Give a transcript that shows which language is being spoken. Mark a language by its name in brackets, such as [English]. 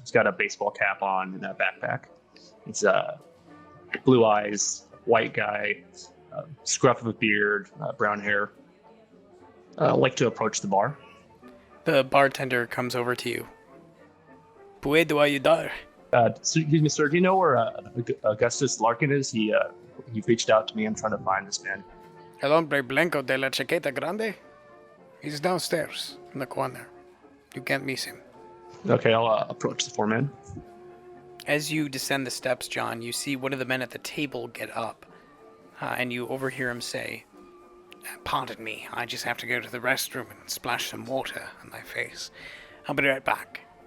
[English] He's got a baseball cap on and a backpack. He's blue eyes, white guy, scruff of a beard, brown hair. Like to approach the bar. The bartender comes over to you. [Spanish] Puedo ayudar? [English] Excuse me, sir. Do you know where Augustus Larkin is? He reached out to me. I'm trying to find this man. [Spanish] El hombre blanco de la chaqueta grande? [English] He's downstairs in the corner. You can't miss him. Okay, I'll approach the foreman. As you descend the steps, John, you see one of the men at the table get up, and you overhear him say, "Pardon me, I just have to go to the restroom and splash some water on my face. I'll be right back."